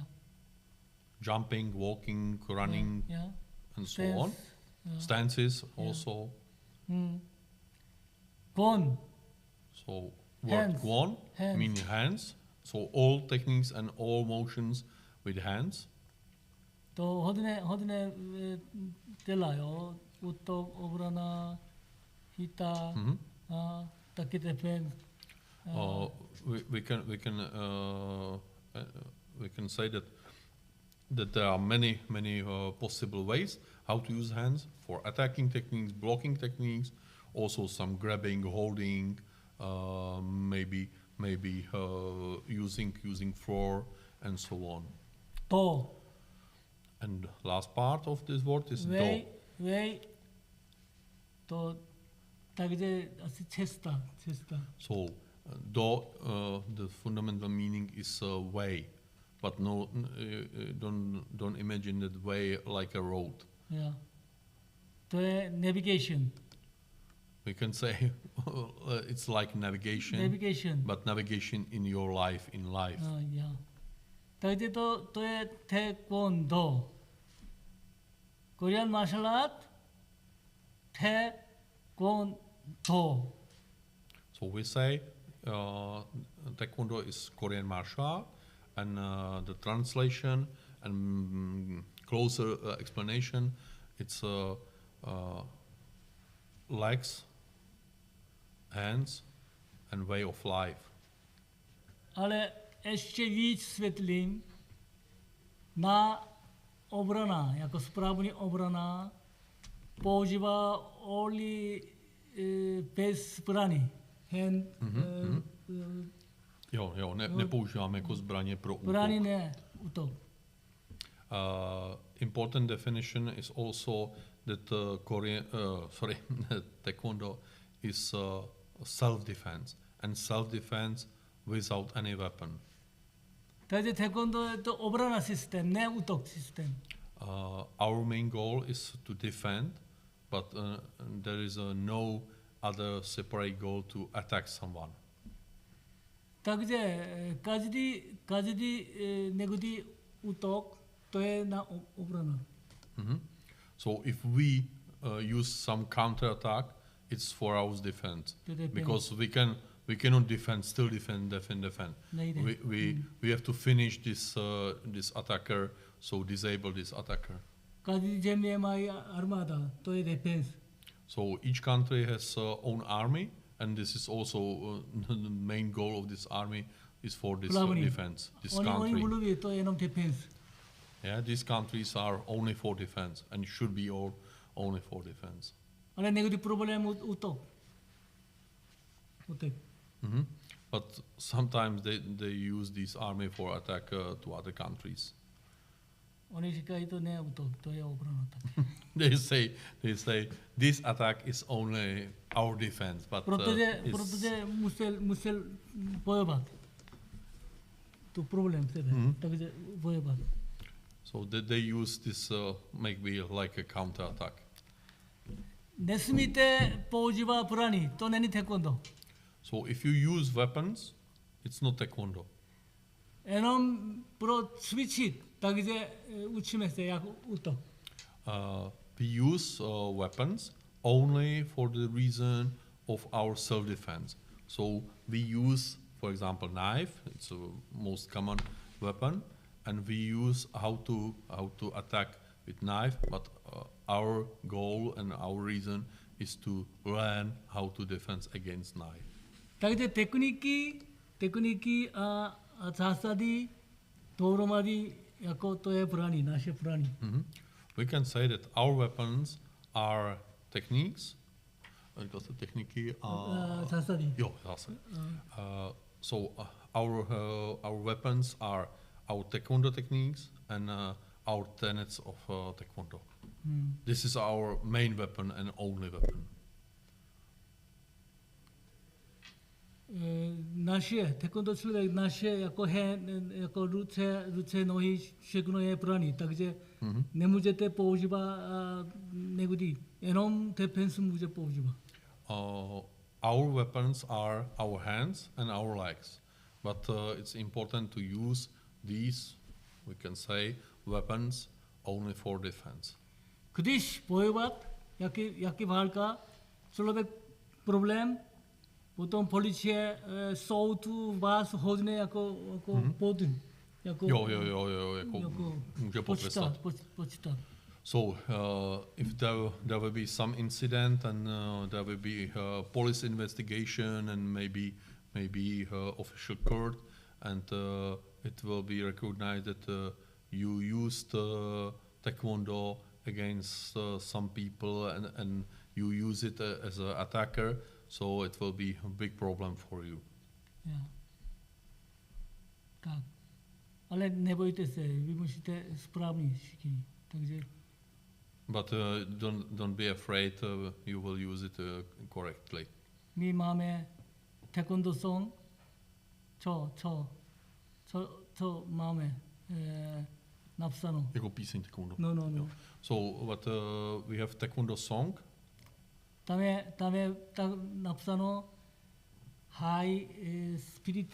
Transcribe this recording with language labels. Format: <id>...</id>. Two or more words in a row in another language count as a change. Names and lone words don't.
<en>jumping, walking, running, Yeah. and so on. Yeah. Stances also. Gon. So word Hands. guon Hands. meaning hands. So all techniques and all motions with hands.</en> <cs>또 hodně dělají. Útok, obrana, hita, taky defense.</cs> <en>We can say that there are many possible ways how to use hands for attacking techniques, blocking techniques, also some grabbing, holding, maybe using floor and so on. To. And last part of this word is do. Way. To.</en> <cs>Takže asi cesta.</cs> <en>So do, the fundamental meaning is way, but no, don't imagine that way like a road.</en> <cs>Yeah. To je navigation.</cs> <en>We can say it's like navigation, but navigation in your life, in life. Yeah.</en> <cs>Takže to je taekwondo.</cs> <en>Korean martial art, taekwondo. So we say taekwondo is Korean martial art, and the translation and closer explanation, it's legs, hands, and way of life.</en> <cs>Ale ještě víc světlím na obrana, jako správný obrana používá only bez zbraní. Jo, nepoužíváme jako zbraně pro útok. Zbraní ne, útok.</cs> <en>Important definition is also that taekwondo is self-defense, and self-defense without any weapon.</en> <cs>Takže taekwondo je to obrana systém, ne útok systém.</cs> <en>Our main goal is to defend, but there is no other separate goal to attack someone.</en> <cs>Takže každý někdy útok, to je na obrana.</cs> <en>So if we use some counter-attack, it's for our defense. Because we cannot still defend. We have to finish this attacker, so disable this attacker.</en> <cs>Každý země má armáda, to je defense.</cs> <en>So each country has own army, And this is also the main goal of this army is for this</en> <cs>Plavani.</cs> <en>defense, this Only country.</en> <cs>bulubi to enom defense.</cs> <en>Yeah, these countries are only for defense and should be all only for defense.</en> <cs>Ale</cs> <en>negative problem</en> <cs>utok. Utek. Mhm.</cs> <en>But sometimes they use this army for attack to other countries.</en> <cs>Oni říkají to ne utok, to je obrana taky.</cs> <en>They say this attack is only our defense, but</en> <cs>Protože musel bojovat. To problém sebe, takže bojovat.</cs> <en>so they use this maybe like a counter attack.</en> <cs>Nesmíte používat zbraní, to není taekwondo.</cs> <en>So if you use weapons, it's not taekwondo.</en> <cs>Jenom pro cvičit, takže učíme se jak útok.</cs> <en>We use weapons only for the reason of our self-defense. So we use, for example, knife. It's the most common weapon, and we use how to attack with knife. But our goal and our reason is to learn how to defend against knife.</en> <cs>Takže techniky a zásady dohromady, jako to je zbraní, naše zbraní.</cs> <en>We can say that our weapons are techniques. Because the techniky</en> <cs>Zásady. Jo, zásady.</cs> <en>So our weapons are our taekwondo techniques and our tenets of taekwondo. This is our main weapon and only weapon.</en> <cs>Naše taekwondo člověk, naše jako ruce, nohy, všechno je zbraní, takže nemůžete používat negativ, jenom defense může používat.</cs> <en>Our weapons are our hands and our legs, but it's important to use these, we can say, weapons only for defense.</en> <cs>Když bojovat, jaký válka, člověk problém, potom policie soud vás hodně jako podun. Jako může potrestat. Počítat.</cs> <en>So if there will be some incident and there will be police investigation and maybe official court, and it will be recognized that you used taekwondo against some people and you use it as an attacker, so it will be a big problem for you. Yeah.</en> <cs>Tak. Ale nebojte se, vy musíte správně všichni. Takže</cs> <en>But don't be afraid, you will use it correctly.</en> <cs>my máme taekwondo song, co máme napsáno. Jako píseň taekwondo. No.</cs> <en>So what we have taekwondo song.</en> <cs>Tam je tak napsáno</cs> <en>high spirit,</en>